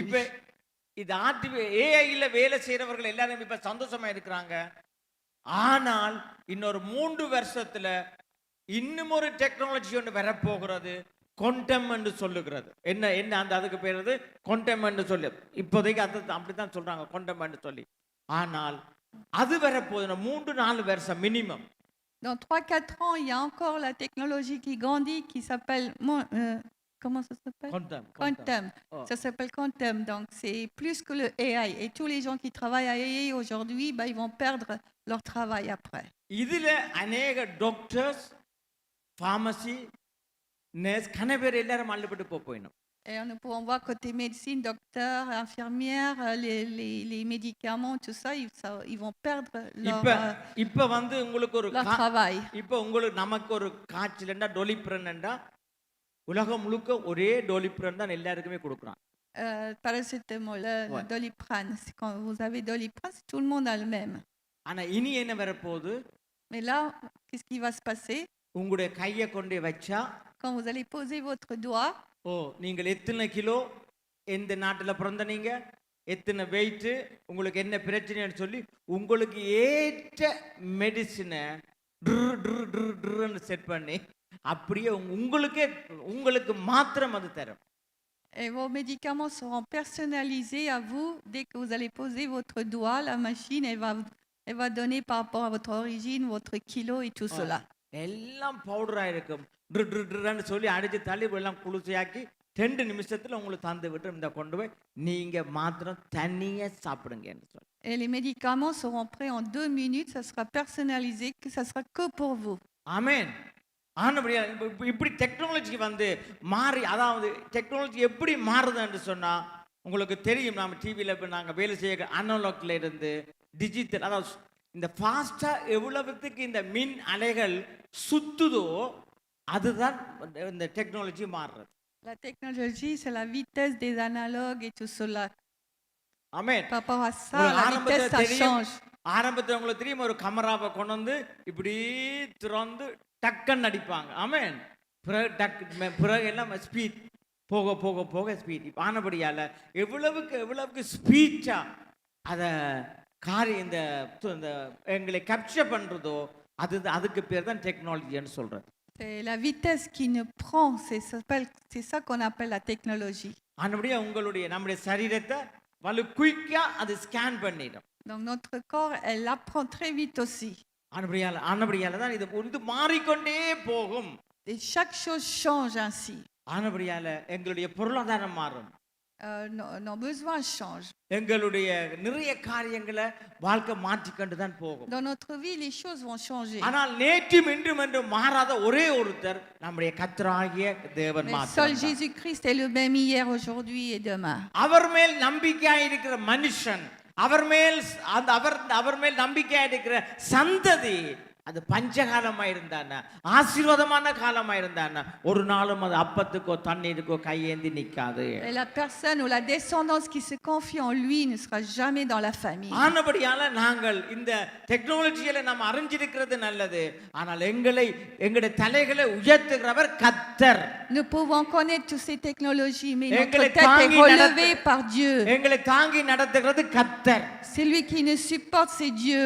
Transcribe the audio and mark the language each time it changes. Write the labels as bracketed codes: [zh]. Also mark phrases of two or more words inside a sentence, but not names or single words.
[ta] இப்ப இது ஏஐல வேலை செய்யறவர்கள் எல்லாரும் இப்ப சந்தோஷமா இருக்கிறாங்க. ஆனால் இன்னொரு 3 வருஷத்துல இன்னும் ஒரு டெக்னாலஜி ஒன்று வரப்போகிறது, குவாண்டம் என்று சொல்லுகிறது. என்ன அந்த அதுக்கு பேர் குவாண்டம் என்று சொல்லி இப்போதைக்கு அது அப்படித்தான் சொல்றாங்க, குவாண்டம் என்று சொல்லி. ஆனால் அது வரப்போகுது 3-4 வருஷம் மினிமம். [fr] Dans 3-4 ans, il y a encore la technologie qui grandit, qui s'appelle comment ça s'appelle? Quantum. Oh. Ça s'appelle quantum. Donc c'est plus que le AI. Et tous les gens qui travaillent à AI aujourd'hui, ils vont perdre leur travail après. [ta] இதுல அநேக [en] doctors, pharmacy, nurse [ta] கனவேர் எல்லாரும் அள்ளுபட்டு போயிடும். [fr] Et nous pouvons voir côté médecine, docteur, infirmière, les médicaments, tout ça, ils vont perdre [ta] இப்ப வந்து உங்களுக்கு ஒரு [fr] leur travail. [ta] இப்ப உங்களுக்கு நமக்கு ஒரு காய்ச்சல்னா டோலிப்ரன்டா உலகம் முழுக்க ஒரே டோலிப்ரன் தான் எல்லாருக்குமே கொடுக்குறான். [fr] Paracétamol, Doliprane. Quand vous avez Doliprane, tout le monde a le même. [ta] ஆனா இனி என்ன வரப்போகுது? [fr] Mais là, qu'est-ce qui va se passer? [ta] உங்களுடைய கையை கொண்டு வச்சா, [fr] quand vous allez poser votre doigt, [ta] ஓ நீங்கள் எத்தனை கிலோ, எந்த நாட்டுல பிறந்த நீங்க, எத்தனை வெயிட், உங்களுக்கு என்ன பிரச்சனைன்னு சொல்லி உங்களுக்கு ஏற்ற மெடிசினை செட் பண்ணி அப்படியே உங்களுக்கு மாத்திரம் அது தரும். [fr] et vos médicaments seront personnalisés à vous. Dès que vous allez poser votre doigt, la machine elle va donner par rapport à votre origine, votre kilo et tout cela. [ta] எல்லாம் பவுடரா இருக்கும். சொல்லி அடிச்சு தள்ளி எல்லாம் குளிர்ச்சியாக்கி 2 நிமிஷத்துல உங்களுக்கு தந்து விட்டு இந்த கொண்டு போய் நீங்க மாத்திரம் தனியா சாப்பிடுங்கன்னு சொல்லி. [fr] Et les médicaments seront prêts en 2 minutes. Ça sera personnalisé, que ça sera que pour vous. [ta] ஆமென். ஆனபடியா இப்படி டெக்னாலஜி வந்து மாறி, அதாவது டெக்னாலஜி எப்படி மாறுதுன்னு சொன்னா உங்களுக்கு தெரியும். நாம டிவியில நாங்க வேலை செய்ய அனலாக்ல இருந்து டிஜிட்டல், அதாவது இந்த ஃபாஸ்டா எவ்வளவுக்கு இந்த மின் அலைகள் சுத்துதோ அதுதான் இந்த டெக்னாலஜி மாறுறது. [fr] La technologie, c'est la vitesse des analogues et tout cela. [ta] ஆமென். [fr] Par rapport à ça, la vitesse, ça change. [ta] ஆரம்பத்தில் உங்களுக்கு தெரியும், ஒரு கமராவை கொண்டு வந்து இப்படி திறந்து டக்குன்னு நடிப்பாங்க. ஆமென். பிறகு எல்லாம் ஸ்பீட் போக போக போக ஸ்பீட். ஆனபடியால எவ்வளவுக்கு ஸ்பீச்சா அத காரியம் இந்த எங்களை கேப்சர் பண்றதோ அதுக்கு பேர் தான் டெக்னாலஜின்னு சொல்றது. [fr] C'est la vitesse qui nous prend, c'est ça qu'on appelle la technologie. [ta] ஆனபடியா நம்முடைய சரீரத்தை குயிக்கா அது ஸ்கேன் பண்ணிடும். [fr] Donc notre corps, elle apprend très vite aussi. [ta] ஆனபடியால தான் இது மாறிக்கொண்டே போகும். [fr] Et chaque chose change ainsi. [ta] ஆனபடியால எங்களுடைய பொருளாதாரம் மாறும். [fr] nos besoins changent. [ta] எங்களுடைய நிறைய காரியங்களை வாழ்க்கை மாற்றிக்கொண்டு தான் போகும். [fr] Dans notre vie, les choses vont changer. [ta] ஆனால் நேற்றும் இன்றும் என்றும் மாறாத ஒரே ஒருத்தர் நம்முடைய கர்த்தராகிய தேவன் [fr] Mais seul [ta] மாத்திரம்தான். [fr] Jésus-Christ est le même hier, aujourd'hui et demain. [ta] அவர் மேல் நம்பிக்கையாய் இருக்கிற மனுஷன், அவர் மேல் நம்பிக்கையாய் இருக்கிற சந்ததி, அது பஞ்சகாலமாக இருந்தான ஆசீர்வாதமான காலமாக இருந்தான ஒரு நாளும் அது அப்பத்துக்கோ தண்ணீருக்கோ கையேந்தி நிற்காது. [fr] Et la personne ou la descendance qui se confie en lui ne sera jamais dans la famille. [ta] ஆனபடியால நாங்கள் இந்த டெக்னாலஜியில நாம் அறிஞ்சிருக்கிறது நல்லது, ஆனால் எங்களுடைய தலைகளை உயர்த்துகிறவர் கர்த்தர். [fr] Nous pouvons connaître toutes ces technologies, mais Et notre que les tête est tanguis relevée par Dieu. [ta] எங்களை தாங்கி நடத்துகிறது கர்த்தர். [fr] Celui qui nous supporte, c'est Dieu.